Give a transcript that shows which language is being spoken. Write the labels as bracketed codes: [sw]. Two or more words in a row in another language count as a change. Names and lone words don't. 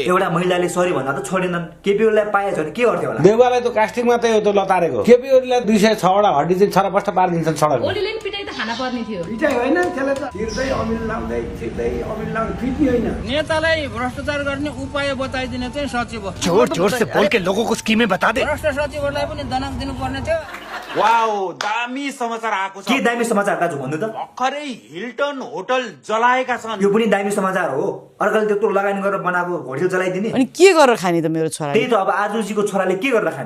[ne] एउटा महिलाले सरी भन्दा त छोडेनन्। केपी ओलीलाई पाएछ भने के गर्थ्यो होला? देउवालाई त कास्टिङ मात्रै हो त लतारेको। केपी ओलीलाई 206 वटा हड्डी चाहिँ छरपष्ट पारिदिन्छन् सडक। ओलीले नि पिटाइ त खाना पर्ने थियो। पिटाइ होइन त्यसले त छिर्दै अमिल लाउँदै पिट्ने होइन। नेतालाई भ्रष्टाचार गर्ने उपाय बताइदिने चाहिँ सचिव हो। [hi] जोर से बोल के लोगों को स्कीमें बता दे। [ne] भ्रष्ट सचिवलाई पनि दनाक दिनु पर्ने थियो। वाउ दामी समाचार आएको छ। के दामी समाचार दाजु भन्नु त? भर्खरै हिल्टन होटल जलाएका छन्। यो पनि दामी समाचार हो। अर्काले त्यत्रो लगानी गरेर बनाएको होटल जलाइदिने। अनि के गरेर खाने त मेरो छोरा? त्यही त अब आजुजीको छोराले के गरेर खाने?